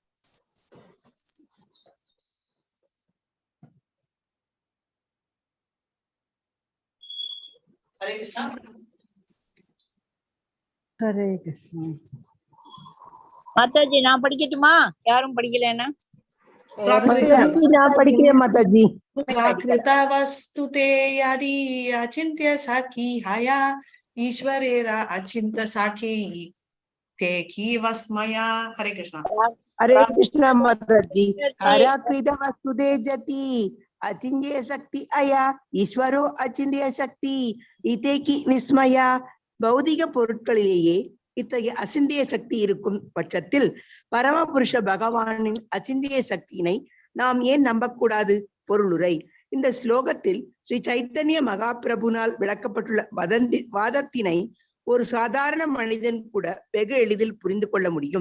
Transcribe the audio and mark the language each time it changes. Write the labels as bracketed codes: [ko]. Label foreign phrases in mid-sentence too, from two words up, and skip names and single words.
[ta] ஹரே கிருஷ்ணா. ஹரே கிருஷ்ணா. மாதாஜி நான் படிக்கட்டுமா? யாரும் படிக்கலன்னா நான் படிக்கிறேன் மாதாஜி. [bn] প্রাকৃতবস্তুতে যদি অচিন্ত্য সখী হয়া ঈশ্বরেরা অচিন্ত সখী তে কী বস্ময়া. हरे कृष्णा. हरे कृष्णा माताजी. প্রাকৃত বস্তুতে যতি অচিন্ত্য শক্তি অয়া ঈশ্বরো অচিন্ত্য শক্তি ইতে কী বিস্ময়া. [ta] பௌதிக பொருட்களிலேயே இத்தகைய அசிந்திய சக்தி இருக்கும் பட்சத்தில் பரமபுருஷ பகவானின் அசிந்திய சக்தியினை நாம் ஏன் நம்பக்கூடாது? பொருளுரை. இந்த ஸ்லோகத்தில் ஸ்ரீ சைத்தன்ய மகாபிரபுனால் விளக்கப்பட்டுள்ள வாதத்தினை ஒரு சாதாரண மனிதன் கூட வெகு எளிதில் புரிந்து கொள்ள முடியும்.